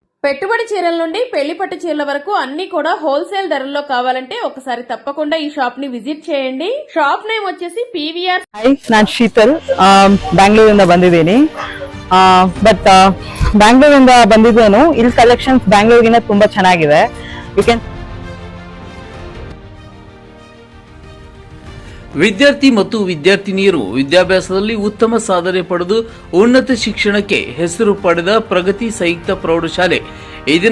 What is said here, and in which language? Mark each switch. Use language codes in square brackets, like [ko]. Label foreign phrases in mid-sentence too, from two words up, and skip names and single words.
[te] పెట్టుబడి చీరల నుండి పెళ్లి పట్టు చీరల వరకు అన్ని కూడా హోల్సేల్ ధరల్లో కావాలంటే ఒకసారి తప్పకుండా ఈ షాప్ ని ವಿಸಿಟ್ చేయండి. [en] shop name [te] వచ్చేసి PVR. [kn] ಹಾಯ್, ನಾನು ಶೀತಲ್, ಬ್ಯಾಂಗ್ಳೂರಿಂದ ಬಂದಿದ್ದೀನಿ. ಬಟ್ ಬ್ಯಾಂಗ್ಳೂರಿಂದ ಬಂದಿದ್ದೇನು, ಇಲ್ಲಿ ಕಲೆಕ್ಷನ್ಸ್ ಬ್ಯಾಂಗ್ಳೂರಿಗಿಂತ ತುಂಬಾ ಚೆನ್ನಾಗಿದೆ. [en] you can [kn] ವಿದ್ಯಾರ್ಥಿ ಮತ್ತು ವಿದ್ಯಾರ್ಥಿನಿಯರು ವಿದ್ಯಾಭ್ಯಾಸದಲ್ಲಿ ಉತ್ತಮ ಸಾಧನೆ ಪಡೆದು ಉನ್ನತ ಶಿಕ್ಷಣಕ್ಕೆ ಹೆಸರು ಪಡೆದ ಪ್ರಗತಿ ಸಂಯುಕ್ತ ಪ್ರೌಢಶಾಲೆ ಈ ದಿನ